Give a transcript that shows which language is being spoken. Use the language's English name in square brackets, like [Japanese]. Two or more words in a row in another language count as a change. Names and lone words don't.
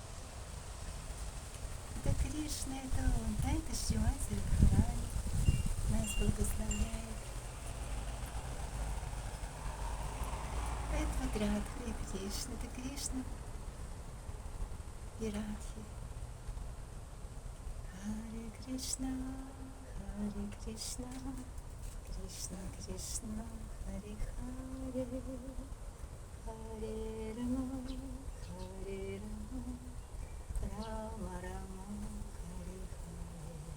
[Russian] Это Кришна, это Он, а это Шримати Радхарани нас благословляет. А это вот Радха и Кришна, это Кришна и Радхи. [Sanskrit] हरे कृष्ण कृष्ण कृष्ण हरे हरे हरे राम हरे राम राम राम हरे हरे.